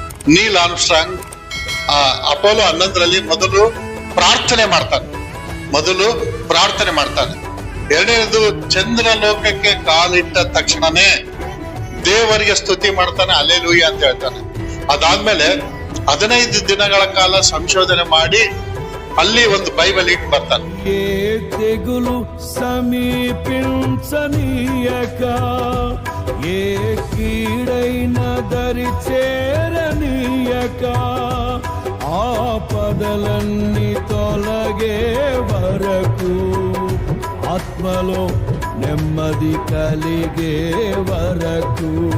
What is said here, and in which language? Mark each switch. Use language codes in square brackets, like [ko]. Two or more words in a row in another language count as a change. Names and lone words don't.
[kn] ನೀಲ್ ಆರ್ಮ್ಸ್ಟ್ರಾಂಗ್ ಅಪೋಲೋ 11ರಲ್ಲಿ ಮೊದಲು ಪ್ರಾರ್ಥನೆ ಮಾಡ್ತಾನೆ. ಎರಡನೇದು ಚಂದ್ರ ಲೋಕಕ್ಕೆ ಕಾಲಿಟ್ಟ ತಕ್ಷಣನೇ ದೇವರಿಗೆ ಸ್ತುತಿ ಮಾಡ್ತಾನೆ, ಹಲ್ಲೆಲೂಯಾ ಅಂತ ಹೇಳ್ತಾನೆ. ಅದಾದ್ಮೇಲೆ 15 ದಿನಗಳ ಕಾಲ ಸಂಶೋಧನೆ ಮಾಡಿ ಅಲ್ಲಿ ಒಂದು ಬೈಬಲ್ ಇಟ್ಟು ಬರ್ತಾನೆ. [te] ఏ తెగులు సమీపించనీయక, ఏ కీడైన దరి చేరనీయక, ఆపదలన్నీ తొలగే వరకు, ఆత్మలో నెమ్మది కలిగే వరకు.